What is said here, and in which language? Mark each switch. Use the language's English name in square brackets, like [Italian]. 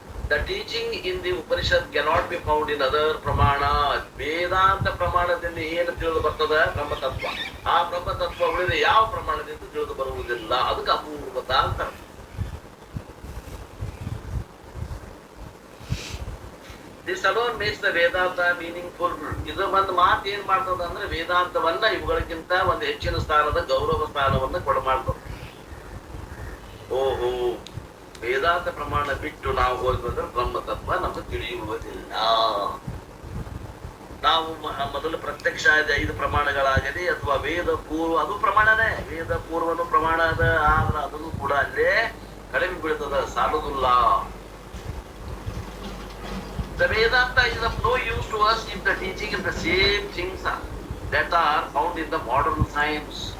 [English] The teaching in the Upanishad cannot be found in other pramana. [Kannada] ವೇದಾಂತ ಪ್ರಮಾಣದಿಂದ ಏನು ತಿಳಿದು ಬರ್ತದ? ಬ್ರಹ್ಮತತ್ವ. ಆ ಬ್ರಹ್ಮತತ್ವ ಉಳಿದ ಯಾವ ಪ್ರಮಾಣದಿಂದ ತಿಳಿದು ಬರುವುದಿಲ್ಲ, ಅದಕ್ಕೆ ಅಪೂರ್ವತ ಅಂತ. [English] This alone makes the Vedanta meaningful. [Kannada] ಇದು ಒಂದು ಮಾತು ಏನ್ ಮಾಡ್ತದ ಅಂದ್ರೆ ವೇದಾಂತವನ್ನ ಇವುಗಳಿಗಿಂತ ಒಂದು ಹೆಚ್ಚಿನ ಸ್ಥಾನದ ಗೌರವ ಸ್ಥಾನವನ್ನ ಕೊಡಮಾಡ್ತದೆ. ಓಹೋ, ವೇದಾಂತ ಪ್ರಮಾಣ ಬಿಟ್ಟು ನಾವು ಹೋಗ್ಬೇಕಂದ್ರೆ ಬ್ರಹ್ಮತತ್ವ ನಮಗೆ ತಿಳಿಯುವುದಿಲ್ಲ. ನಾವು ಮೊದಲು ಪ್ರತ್ಯಕ್ಷ 5 ಪ್ರಮಾಣಗಳಾಗಲಿ ಅಥವಾ ವೇದ ಪೂರ್ವ, ಅದು ಪ್ರಮಾಣನೇ. ವೇದ ಪೂರ್ವನು ಪ್ರಮಾಣ ಅದ, ಆದ್ರೆ ಅದನ್ನು ಕೂಡ ಅಲ್ಲೇ ಕಡಿಮೆ ಬೀಳ್ತದ, ಸಾಲುದಿಲ್ಲ. [English] The Vedanta is of no use to us if the teaching is the same things that are found in the modern science.